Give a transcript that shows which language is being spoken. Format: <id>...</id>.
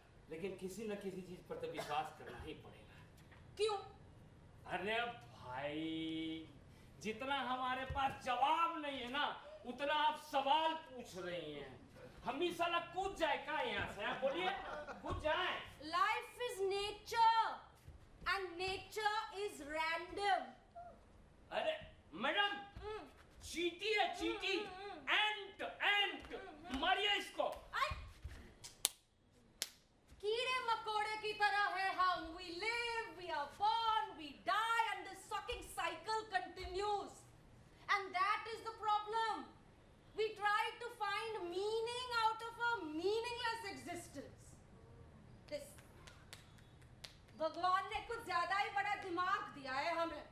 <hi>लेकिन किसी न किसी चीज पर तो विश्वास करना ही पड़ेगा। क्यों? अरे भाई जितना हमारे पास जवाब नहीं है ना उतना आप सवाल पूछ रही हैं। हम ही साला कूद जाए का यहाँ से? आप बोलिए कूद जाए।</hi> <en>Life is nature and nature is random.</en> <hi>अरे मैडम चींटी है चींटी। एंट मारिए इसको। कीड़े मकोड़े की तरह है हम।</hi> <en>We live, we are born, we die, and this sucking cycle continues. And that is the problem. We try to find meaning out of a meaningless existence.</en> <hi>This भगवान ने कुछ ज्यादा ही बड़ा दिमाग दिया है हमें।</hi>